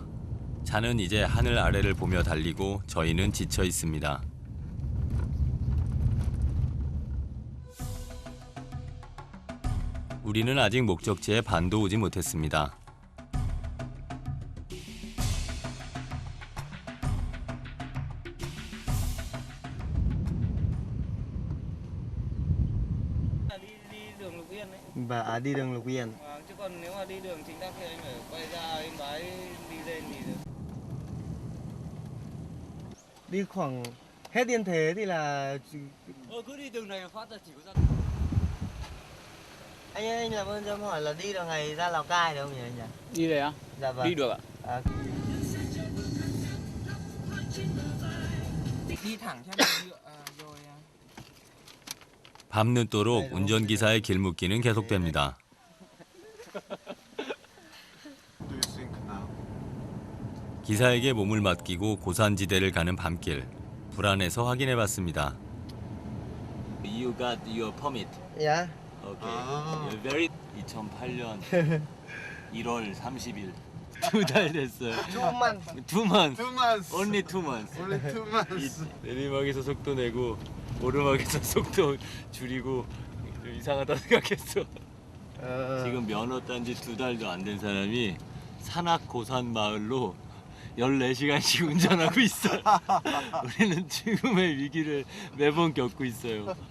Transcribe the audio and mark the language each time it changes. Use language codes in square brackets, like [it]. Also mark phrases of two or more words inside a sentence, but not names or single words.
[ko] 차는 이제 하늘 아래를 보며 달리고 저희는 지쳐 있습니다. 우리는 아직 목적지에 반도 오지 못했습니다. [vi] Và đi đường Lục Yên. Chứ còn nếu mà đi đường chính tắc thì anh phải quay ra Yên Bái đi lên thì được. Đi khoảng hết Yên Thế thì là Cứ đi đường này phát ra chỉ có ra. anh ơi, anh làm ơn cho em hỏi là đi đường này ra Lào Cai được không nhỉ anh nhỉ? Đi đây á? Dạ vâng. Đi được ạ. Đi thẳng theo đường nhựa rồi. [ko] 밤늦도록 운전기사의 길묻기는 계속됩니다. 기사에게 몸을 맡기고 고산지대를 가는 밤길. 불안해서 확인해봤습니다. [en] You got your permit. Yeah. Okay. You're very 2008년 1월 30일. [ko] 2달 됐어요. [en] 2 months. 2 months. 2 months. Only 2 months. Only 2 months. [ko] 내리막에서 속도 내고 오르막에서 속도 줄이고 좀 이상하다 생각했어. 지금 면허 딴 지 2달도 안 된 사람이 산악 고산 마을로 14시간씩 운전하고 있어. 우리는 지금의 위기를 매번 겪고 있어요.